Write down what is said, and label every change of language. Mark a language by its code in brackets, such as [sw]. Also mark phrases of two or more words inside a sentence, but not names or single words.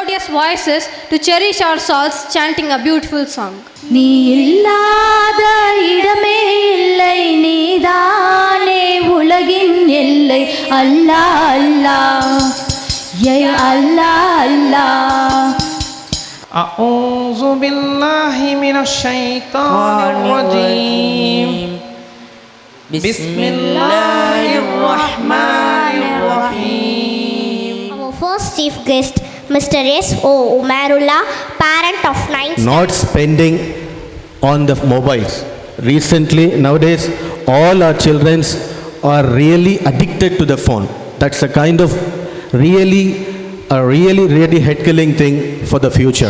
[en] voices to cherish our souls, chanting a beautiful song. [ta] நீ இல்லாத இடமே இல்லை, நீதானே உலகின் எல்லை. [ar] الله الله يا الله الله. أعوذ بالله من الشيطان الرجيم. بسم الله الرحمن الرحيم. [en] Our first chief guest, Mr. S.O. Umarullah, parent of 9. Not spending on the mobiles. Recently, nowadays, all our children are really addicted to the phone. That's a kind of really head-killing thing for the future.